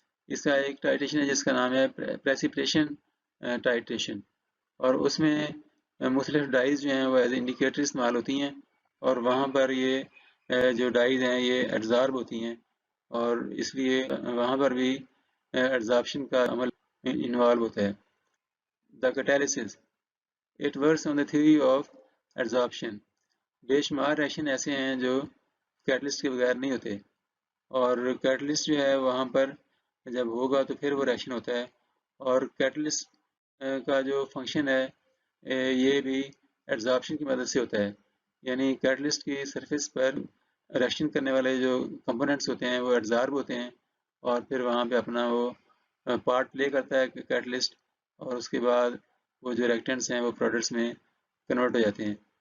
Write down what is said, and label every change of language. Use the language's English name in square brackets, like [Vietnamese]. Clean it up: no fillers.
[Urdu] اس کا ایک ٹائٹریشن ہے جس کا نام ہے پریسیپیٹیشن ٹائٹریشن، اور اس میں مختلف ڈائز جو ہیں وہ ایز انڈیکیٹر استعمال ہوتی ہیں، اور وہاں پر یہ جو ڈائز ہیں یہ ایڈزارب ہوتی ہیں، اور اس لیے وہاں پر بھی ایڈزارپشن کا عمل انوالو ہوتا ہے. [English] The catalysis, it works on the theory of adsorption. [Urdu] بے شمار ریشن ایسے ہیں جو کیٹلسٹ کے بغیر نہیں ہوتے، اور کیٹلسٹ جو ہے وہاں پر جب ہوگا تو پھر وہ ریشن ہوتا ہے. اور کیٹلسٹ کا جو فنکشن ہے یہ بھی ایڈزارپشن کی مدد سے ہوتا ہے، یعنی کیٹلسٹ کی سرفیس پر ریشن کرنے والے جو کمپوننٹس ہوتے ہیں وہ ایڈزارب ہوتے ہیں، اور پھر وہاں پہ اپنا وہ پارٹ پلے کرتا ہے کیٹلسٹ، اور اس کے بعد وہ جو ریئیکٹنٹس ہیں وہ پروڈکٹس میں کنورٹ ہو جاتے ہیں.